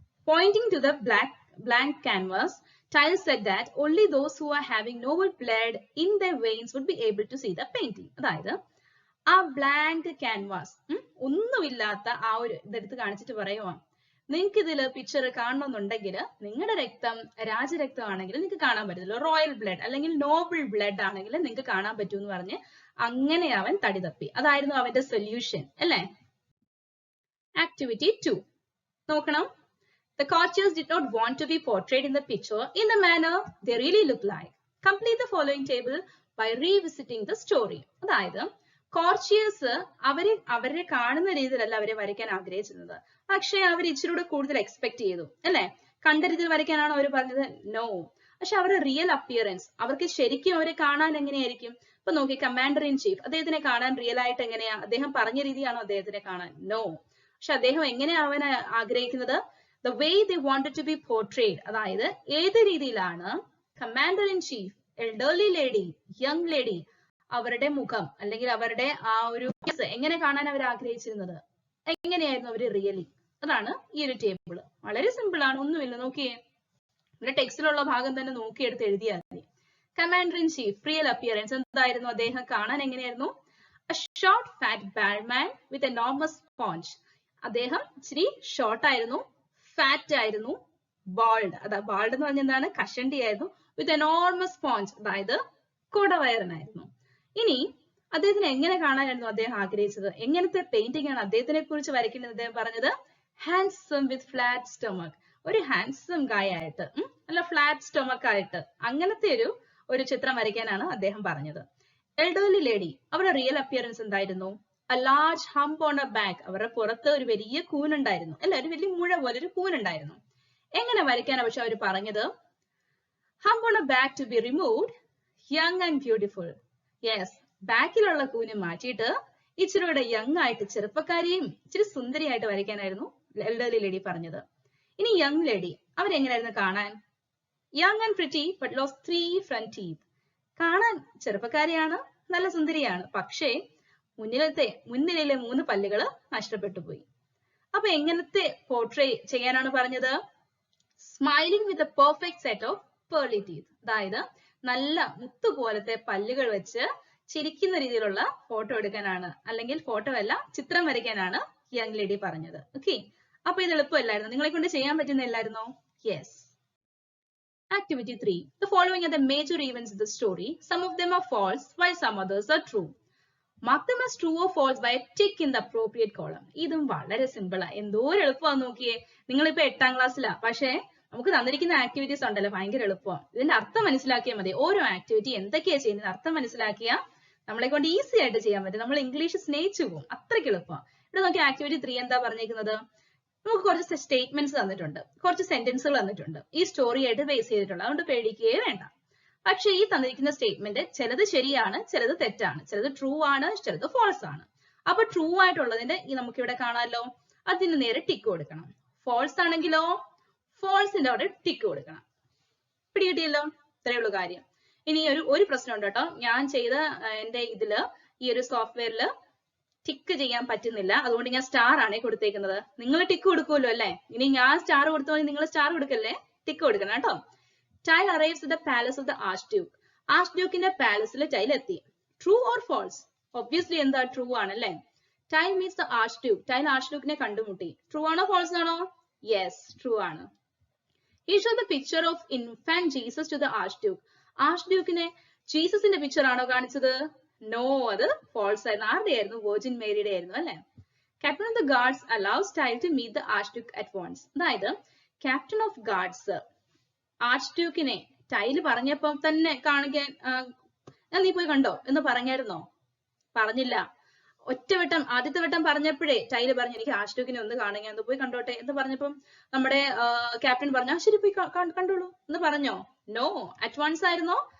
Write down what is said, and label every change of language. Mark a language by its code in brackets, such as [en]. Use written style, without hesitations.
[en] Pointing to the blank canvas, Tile said that only those who are having noble blood in their veins would be able to see the painting. [ml] അതായത് ആ blank canvas, ഒന്നുമില്ലാത്ത ആ ഒരു ഇതെടുത്ത് കാണിച്ചിട്ട് പറയുവാ, നിങ്ങൾക്ക് ഇതില് പിക്ചർ കാണണമെന്നുണ്ടെങ്കിൽ നിങ്ങളുടെ രക്തം രാജരക്തം ആണെങ്കിൽ നിങ്ങൾക്ക് കാണാൻ പറ്റത്തില്ല, റോയൽ ബ്ലഡ് അല്ലെങ്കിൽ നോബിൾ ബ്ലഡ് ആണെങ്കിൽ നിങ്ങൾക്ക് കാണാൻ പറ്റൂ എന്ന് പറഞ്ഞ് അങ്ങനെ അവൻ തടി തപ്പി. അതായിരുന്നു അവന്റെ സൊല്യൂഷൻ, അല്ലേ? Activity 2. നോക്കണം. [en] The courtiers did not want to be portrayed in the picture in the manner they really look like. Complete the following table by revisiting the story. [ml] അതായത് കോർച്ചിയേഴ്സ് അവരെ കാണുന്ന രീതിയിലല്ല അവരെ വരയ്ക്കാൻ ആഗ്രഹിച്ചിരുന്നത്. പക്ഷെ അവർ ഇച്ചിരൂടെ കൂടുതൽ എക്സ്പെക്ട് ചെയ്തു അല്ലെ. കണ്ട രീതിയിൽ വരയ്ക്കാനാണോ അവർ പറഞ്ഞത്? നോ. പക്ഷെ അവരുടെ റിയൽ അപ്പിയറൻസ്, അവർക്ക് ശരിക്കും അവരെ കാണാൻ എങ്ങനെയായിരിക്കും? ഇപ്പൊ നോക്കി, കമാൻഡർ ഇൻ ചീഫ് അദ്ദേഹത്തിനെ കാണാൻ റിയൽ ആയിട്ട് എങ്ങനെയാ? അദ്ദേഹം പറഞ്ഞ രീതിയാണോ അദ്ദേഹത്തിനെ കാണാൻ? നോ. പക്ഷെ അദ്ദേഹം എങ്ങനെയാ അവൻ ആഗ്രഹിക്കുന്നത്? [en] The way they wanted to be portrayed. [ml] അതായത് ഏത് രീതിയിലാണ് commander in chief, elderly lady, young lady അവരുടെ മുഖം അല്ലെങ്കിൽ അവരുടെ ആ ഒരു എങ്ങനെ കാണാൻ അവർ ആഗ്രഹിച്ചിരുന്നത്? എങ്ങനെയായിരുന്നു അവര് റിയലി? അതാണ് ഈ ഒരു ടേബിൾ. വളരെ സിമ്പിൾ ആണ്, ഒന്നുമില്ല. നോക്കിയേ, ഇവിടെ ടെക്സ്റ്റിലുള്ള ഭാഗം തന്നെ നോക്കിയെടുത്ത് എഴുതിയാൽ മതി. Commander in chief real appearance എന്തായിരുന്നു? അദ്ദേഹം കാണാൻ എങ്ങനെയായിരുന്നു? [en] A short fat bald man with enormous paunch. [ml] അദ്ദേഹം ഇച്ചിരി ഷോർട്ട് ആയിരുന്നു, ഫാറ്റ് ആയിരുന്നു, ബാൾഡ്. അതാ ബാൾഡ് എന്ന് പറഞ്ഞ എന്താണ്? കഷണ്ടി ആയിരുന്നു. [en] with enormous paunch, [ml] അതായത് കുടവയറനായിരുന്നു. ഇനി അദ്ദേഹത്തിന് എങ്ങനെ കാണാനായിരുന്നു അദ്ദേഹം ആഗ്രഹിച്ചത്? എങ്ങനത്തെ പെയിന്റിംഗ് ആണ് അദ്ദേഹത്തിനെ കുറിച്ച് വരയ്ക്കുന്നത്? അദ്ദേഹം പറഞ്ഞത് [en] Handsome with flat stomach. [ml] ഒരു ഹാൻഡ്സം ഗായ് ആയിട്ട്, അല്ല ഫ്ലാറ്റ് സ്റ്റൊമക് ആയിട്ട്, അങ്ങനത്തെ ഒരു ചിത്രം വരയ്ക്കാനാണ് അദ്ദേഹം പറഞ്ഞത്. എൽഡർലി ലേഡി, അവരുടെ റിയൽ അപ്പിയറൻസ് എന്തായിരുന്നു? [en] A large hump on her back. [ml] അവരുടെ പുറത്ത് ഒരു വലിയ കൂനുണ്ടായിരുന്നു അല്ല, ഒരു വലിയ മുഴ പോലെ ഒരു കൂനുണ്ടായിരുന്നു. എങ്ങനെ വരയ്ക്കാനാണ് പക്ഷെ അവർ പറഞ്ഞത്? [en] Hump on her back to be removed, young and beautiful. [ml] Yes, ബാക്കിലുള്ള കൂന് മാറ്റിയിട്ട് ഇച്ചിരിയുടെ യങ് ആയിട്ട്, ചെറുപ്പക്കാരിയും ഇച്ചിരി സുന്ദരിയായിട്ട് വരയ്ക്കാനായിരുന്നു എൽഡർലി ലേഡി പറഞ്ഞത്. ഇനി യങ് ലേഡി, അവരെങ്ങനെയായിരുന്നു കാണാൻ? [en] Young and pretty but lost 3 front teeth. [ml] കാണാൻ ചെറുപ്പക്കാരിയാണ്, നല്ല സുന്ദരിയാണ്, പക്ഷേ മുന്നിലെ 3 പല്ലുകൾ നഷ്ടപ്പെട്ടു പോയി. അപ്പൊ എങ്ങനത്തെ പോർട്രേ ചെയ്യാനാണ് പറഞ്ഞത്? [en] Smiling with a perfect set of pearly teeth. [ml] അതായത് നല്ല മുത്തുപോലത്തെ പല്ലുകൾ വെച്ച് ചിരിക്കുന്ന രീതിയിലുള്ള ഫോട്ടോ എടുക്കാനാണ്, അല്ലെങ്കിൽ ഫോട്ടോ അല്ല ചിത്രം വരയ്ക്കാനാണ് യങ് ലേഡി പറഞ്ഞത്. ഓക്കെ, അപ്പൊ ഇത് എളുപ്പമല്ലായിരുന്നു? നിങ്ങളെ കൊണ്ട് ചെയ്യാൻ പറ്റുന്നില്ലായിരുന്നോ? [en] Yes. Activity 3. The following are the major events in the story. Some of them are false while some others are true. Mark them as true or false by a tick in the appropriate column. [ml] ഇതും വളരെ simple ആ. എന്തോ എളുപ്പമാണെന്ന് നോക്കിയേ. നിങ്ങളിപ്പോ 8ാം ക്ലാസ്സിലാ, പക്ഷേ നമുക്ക് തന്നിരിക്കുന്ന ആക്ടിവിറ്റീസ് ഉണ്ടല്ലോ ഭയങ്കര എളുപ്പമാണ്. ഇതിന്റെ അർത്ഥം മനസ്സിലാക്കിയാൽ മതി. ഓരോ ആക്ടിവിറ്റി എന്തൊക്കെയാ ചെയ്യുന്നത് അർത്ഥം മനസ്സിലാക്കിയാൽ നമ്മളെ കൊണ്ട് ഈസി ആയിട്ട് ചെയ്യാൻ പറ്റും. നമ്മൾ ഇംഗ്ലീഷ് സ്നേഹിച്ചു പോകും, അത്രയ്ക്ക് എളുപ്പമാണ്. ഇവിടെ നോക്കി, ആക്ടിവിറ്റി 3 എന്താ പറഞ്ഞിരിക്കുന്നത്? നമുക്ക് കുറച്ച് സ്റ്റേറ്റ്മെന്റ്സ് തന്നിട്ടുണ്ട്, കുറച്ച് സെന്റൻസുകൾ തന്നിട്ടുണ്ട്, ഈ സ്റ്റോറി ആയിട്ട് ബേസ് ചെയ്തിട്ടുണ്ട്. അതുകൊണ്ട് പേടിക്കുകയേ വേണ്ട. പക്ഷെ ഈ തന്നിരിക്കുന്ന സ്റ്റേറ്റ്മെന്റ് ചിലത് ശരിയാണ്, ചിലത് തെറ്റാണ്, ചിലത് ട്രൂ ആണ്, ചിലത് ഫോൾസ് ആണ്. അപ്പൊ ട്രൂ ആയിട്ടുള്ളതിന്റെ നമുക്ക് ഇവിടെ കാണാമല്ലോ, അതിന് നേരെ ടിക്ക് കൊടുക്കണം. ഫോൾസ് ആണെങ്കിലോ ഫോൾസിന്റെ അവിടെ ടിക്ക് കൊടുക്കണം. പിടികിട്ടിയല്ലോ? ഇത്രയേ ഉള്ളൂ കാര്യം. ഇനി ഒരു പ്രശ്നം ഉണ്ട് കേട്ടോ. ഞാൻ ചെയ്ത എന്റെ ഇതില് ഈ ഒരു സോഫ്റ്റ്വെയറിൽ ടിക്ക് ചെയ്യാൻ പറ്റുന്നില്ല, അതുകൊണ്ട് ഞാൻ സ്റ്റാർ ആണ് കൊടുത്തേക്കുന്നത്. നിങ്ങൾ ടിക്ക് കൊടുക്കുമല്ലോ അല്ലെ? ഇനി ഞാൻ സ്റ്റാർ കൊടുത്തോളൂ, നിങ്ങൾ സ്റ്റാർ കൊടുക്കല്ലേ, ടിക്ക് കൊടുക്കണം കേട്ടോ. [en] Tile arrives at the palace of the Archduke. [ml] Archdukeന്റെ പാലസിൽ tile എത്തി. [en] True or false? [ml] Obviously എന്താ? ട്രൂ ആണല്ലേ. [en] Tile meets the Archduke. [ml] Tile ആർച്ച്ഡ്യൂക്കിനെ കണ്ടുമുട്ടി. ട്രൂ ആണോ ഫോൾസ് ആണോ? യെസ്, ട്രൂ ആണ്. [en] He showed the picture of infant Jesus to the Archduke. [ml] ആർച്ച്ഡ്യൂക്കിനെ ജീസസിന്റെ picture ആണോ കാണിച്ചത്? No, അത് ഫോൾസ് ആയിരുന്നു. ആരുടെ ആയിരുന്നു? വെർജിൻ മേരിയുടെ ആയിരുന്നു അല്ലെ. [en] Captain of the Guards allows Tile to meet the Archduke at once. [ml] അതായത് Captain of Guards ആർച്ച്ഡ്യൂക്കിനെ ടൈല് പറഞ്ഞപ്പോ തന്നെ കാണിക്കാൻ, നീ പോയി കണ്ടോ എന്ന് പറഞ്ഞായിരുന്നോ? പറഞ്ഞില്ല. ആദ്യത്തെ വട്ടം പറഞ്ഞപ്പോഴേ ടൈല് പറഞ്ഞു, എനിക്ക് ആർച്ച്ഡ്യൂക്കിനെ ഒന്ന് കാണുക, ഒന്ന് പോയി കണ്ടോട്ടെ എന്ന് പറഞ്ഞപ്പം നമ്മുടെ ക്യാപ്റ്റൻ പറഞ്ഞു, ശരി പോയി കണ്ടോളൂ എന്ന് പറഞ്ഞോ? നോ. അറ്റ് വൺസ് ആയിരുന്നോ?